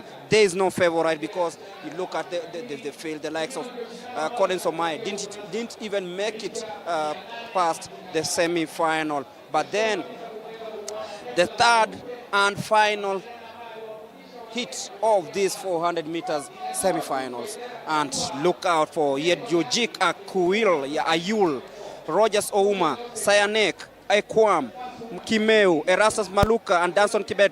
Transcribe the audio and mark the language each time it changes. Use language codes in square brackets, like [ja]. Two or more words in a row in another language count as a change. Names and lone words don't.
[en] There is no favorite, because you look at the field, the likes of Collins Omai didn't even make it past the semi-final. But then the third and final hit of these 400 meters semi-finals, and look out for Yedjojik Akuil Ayul, Rogers Ouma, Sayanek, Ekwam, Kimeu, Erastus Maluka, and Danson Kibet.